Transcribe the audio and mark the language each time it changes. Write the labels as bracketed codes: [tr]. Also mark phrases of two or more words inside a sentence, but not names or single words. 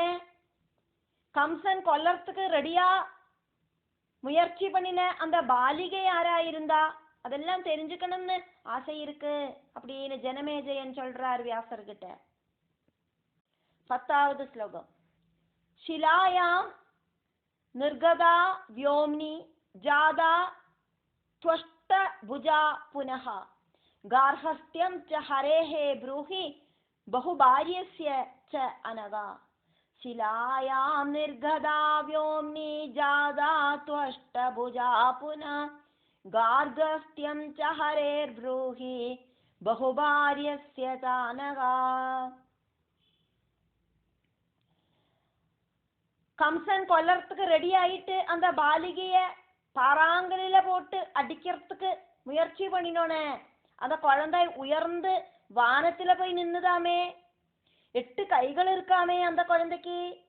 [ta] கம்சன் கொல்லறதுக்கு ரெடியா முயற்சி பண்ணின அந்த பாலிகை யாராயிருந்தா? அதெல்லாம் தெரிஞ்சுக்கணும்னு ஆசை இருக்கு அப்படின்னு ஜனமேஜயன் சொல்றார் வியாசர்கிட்ட. 10வது ஸ்லோகம். [sa] शिलायां निर्गदा व्योम्नि ஜாதா त्वष्ट भुजा पुनः गार्हस्थ्यं च हरेः ब्रूहि बहुभार्यस्य च अनगा. शिलायां निर्गदा व्योम्नि जादा त्वष्ट भुजा पुनः गार्हस्थ्यं च हरेर्ब्रूहि बहुभार्यस्य च अनगा. [ta] கம்சன் கொல்லறதுக்கு ரெடி ஆயிட்டு அந்த பாலிகைய பாறாங்கல்ல போட்டு அடிக்கிறதுக்கு முயற்சி பண்ணினோனே அந்த குழந்தை உயர்ந்து வானத்துல போய் நின்னுதாமே. 8 கைகள் இருக்காமே அந்த குழந்தைக்கு.